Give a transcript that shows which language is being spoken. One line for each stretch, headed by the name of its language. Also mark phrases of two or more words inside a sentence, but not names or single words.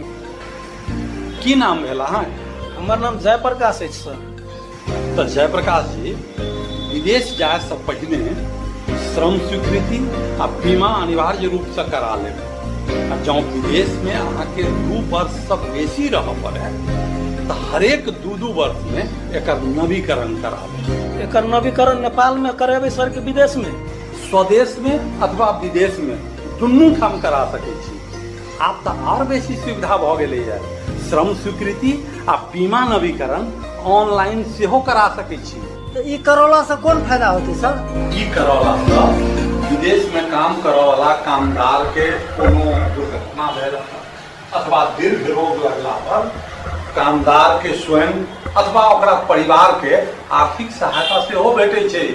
Maithili: की नाम भेला? हमर नाम जयप्रकाश अछि सर। तो जयप्रकाश जी, विदेश जाय से पहिने श्रम स्वीकृति आ बीमा अनिवार्य रूप से करा लेब। आ जँ विदेश में अहाँके 2 वर्ष से बेसी रह पड़े तो हरेक 2 वर्ष में एकर नवीकरण कराबे। एकर नवीकरण नेपाल में करेबे सर के विदेश में? स्वदेश में अथवा विदेश में दुनू ठाम करा सकै छी। आब तो और बेसी सुविधा भ गेलै है। श्रम स्वीकृति आ बीमा नवीकरण ऑनलाइन सेहो करा सकै छी। तो ई करौला से कोन फायदा होते सर? ई करौला से विदेश में काम करे वाला कामदार के कोनो दुर्घटना भेल अथवा दीर्घ रोग लगला पर कामदार के स्वयं अथवा ओकरा परिवार के आर्थिक सहायता सेहो भेटै छै।